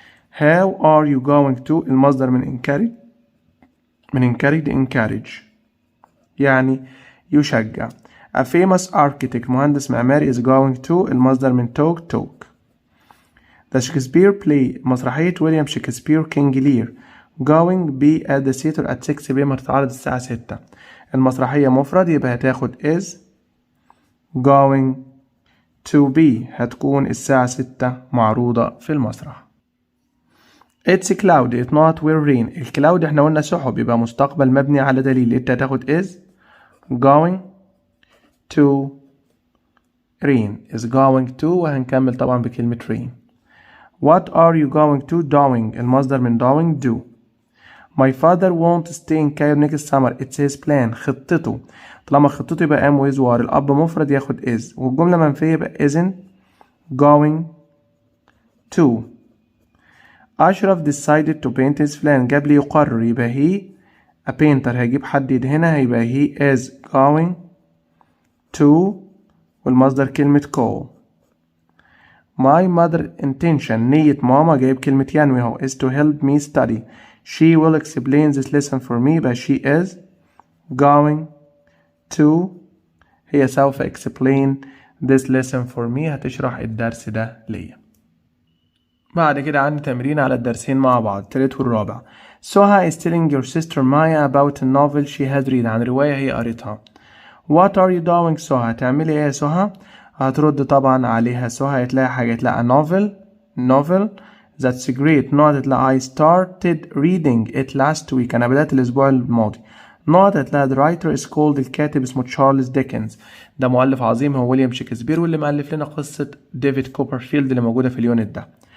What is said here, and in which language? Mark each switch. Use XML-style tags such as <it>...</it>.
<en>How are you going to</en> <ar>المصدر من</ar> <en>encourage</en> <ar>يعني يشجع.</ar> <en>A famous architect</en> <ar>مهندس معماري</ar> <en>is going to</en> <ar>المصدر من</ar> <en>talk. The Shakespeare play</en> <ar>مسرحية ويليام شكسبير كينج لير</ar> <en>going be at the theater at 6 p.m.</en> <ar>هتتعرض الساعة 6. المسرحية مفرد يبقى هتاخد</ar> <en>is going to be</en> <ar>هتكون الساعة 6 معروضة في المسرح.</ar> <en>It's cloudy it's not will rain.</en> <ar>الكلاود احنا قلنا سحب يبقى مستقبل مبني على دليل. انت هتاخد</ar> <en>is going to rain is going to</en> <ar>وهنكمل طبعا بكلمة rain.</ar> <en>What are you going to doing</en> <ar>المصدر من</ar> <en>doing do. My father won't stay in Cairo next summer it's his plan</en> <ar>خطته. طالما خطته يبقى</ar> <en>am with were.</en> <ar>الأب مفرد ياخد is والجملة منفية يبقى</ar> <en>isn't going to. أشرف decided to paint his plan</en> <ar>جاب لي يقرر يبقى</ar> <en>he a painter</en> <ar>هيجيب حد يدهنها يبقى</ar> <en>he is going to</en> <ar>والمصدر كلمة</ar> <en>call. My mother intention</en> <ar>نية ماما جايب كلمة ينوي اهو</ar> <en>is to help me study. She will explain this lesson for me يبقى she is going to</en> <ar>هي سوف</ar> <en>explain this lesson for me</en> <ar>هتشرح الدرس ده ليا. بعد كده عندي تمرين على الدرسين مع بعض التالت والرابع.</ar> <en>Soha is telling your sister Maya about a novel she has read</en> <ar>عن رواية هي قريتها.</ar> <en>What are you doing</en> <ar>Soha هتعملي ايه يا سوها؟ هترد طبعا عليها سوها هتلاقي حاجة هتلاقي novel</ar> <en>that's great.</en> <ar>نقط هتلاقي</ar> <en>I started reading it last week</en> <ar>أنا بدأت الأسبوع الماضي. نقط هتلاقي</ar> <en>the writer is called</en> <ar>الكاتب اسمه تشارلز ديكنز ده مؤلف عظيم هو ويليام شكسبير واللي مؤلف لنا قصة ديفيد كوبرفيلد اللي موجودة في اليونت ده.</ar>